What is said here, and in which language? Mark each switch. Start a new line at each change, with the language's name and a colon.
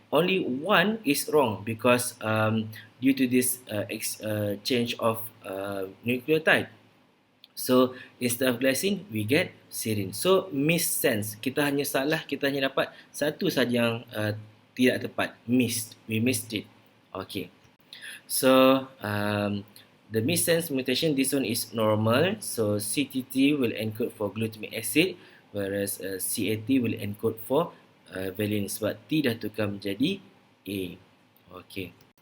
English: Only 1 is wrong because due to this change of nucleotide. So instead of glycine, we get serine.
Malay: So missense, kita hanya dapat satu saja yang tidak tepat,
English: we missed it. Okay. So the missense mutation, this one is normal. So CTT will encode for glutamic acid, whereas CAT will encode for valine
Malay: sebab T dah tukar menjadi A.
English: Okay.